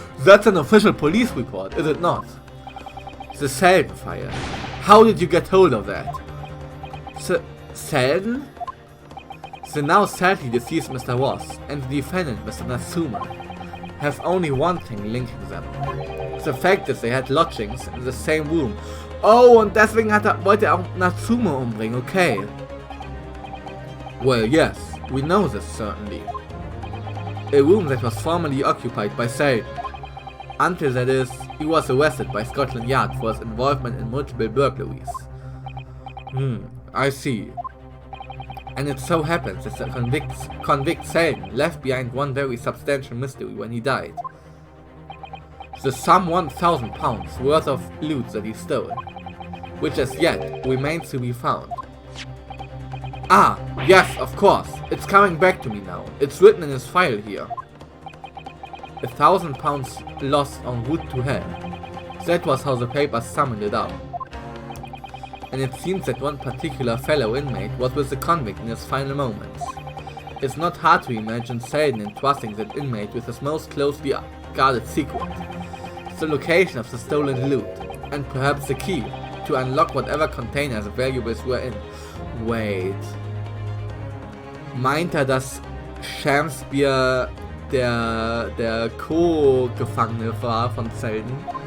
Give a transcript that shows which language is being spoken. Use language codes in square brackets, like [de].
[en] That's an official police report, is it not? The Selden fire. How did you get hold of that? Selden? The now sadly deceased Mr. Ross and the defendant Mr. Natsuma have only one thing linking them. The fact that they had lodgings in the same room. [de] Oh, und deswegen wollte er auch Natsuma umbringen, okay. [en] Well, yes, we know this certainly. A room that was formerly occupied by Selden. Until that is, he was arrested by Scotland Yard for his involvement in multiple burglaries. I see. And it so happens that the convict Selden left behind one very substantial mystery when he died. The sum £1,000 worth of loot that he stole, which as yet remains to be found. Ah, yes, of course, it's coming back to me now. It's written in his file here. £1,000 lost en route to hell. That was how the papers summed it up. And it seems that one particular fellow inmate was with the convict in his final moments. It's not hard to imagine Selden entrusting that inmate with his most closely guarded secret. The location of the stolen loot, and perhaps the key to unlock whatever container the valuables were in. Wait. [de] Meint dass Shamspeare der Co-Gefangene war von Selden?